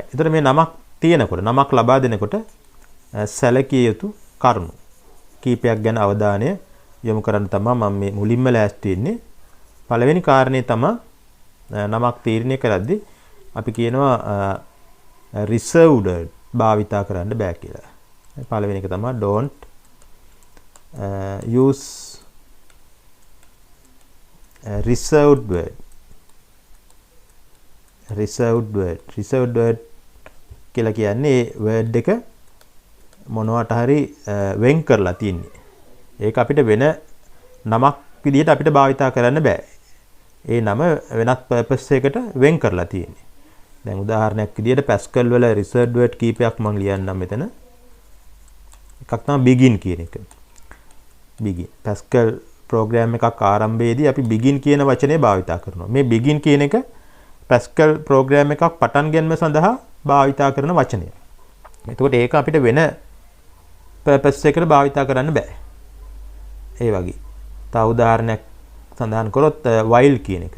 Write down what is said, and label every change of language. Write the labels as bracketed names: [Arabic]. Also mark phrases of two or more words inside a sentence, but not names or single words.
[Sinhala] ඒතර මේ නමක් තියෙනකොට නමක් ලබා දෙනකොට සැලකිය යුතු කරුණු කීපයක් ගැන අවධානය යොමු කරන්න තමයි මම මේ මුලින්ම ලෑස්ති වෙන්නේ. පළවෙනි කාරණේ තමයි නමක් තීරණය කරද්දී අපි කියනවා reserved භාවිතා කරන්න බෑ කියලා. පළවෙනි එක තමයි [English] don't use reserved word. reserved word [Sinhala] කියලා කියන්නේ word එක මොනවට හරි වෙන් කරලා තින්නේ. ඒක අපිට වෙන නමක් විදිහට අපිට භාවිතා කරන්න බෑ. ඒ නම වෙනත් purpose එකකට වෙන් කරලා තියෙන්නේ. දැන් උදාහරණයක් විදිහට Pascal වල reserved word කීපයක් මම ලියන්නම් මෙතන. එකක් තමයි begin කියන එක. begin. Pascal program එකක් ආරම්භයේදී අපි begin කියන වචනේ භාවිතා කරනවා. මේ begin කියන එක Pascal program එකක් පටන් ගැනීම සඳහා භාවිතා කරන වචනය. එතකොට ඒක අපිට වෙන purpose එකකට භාවිතා කරන්න බෑ. ඒ වගේ. තව උදාහරණයක් සඳහන් කරොත් while කියන එක.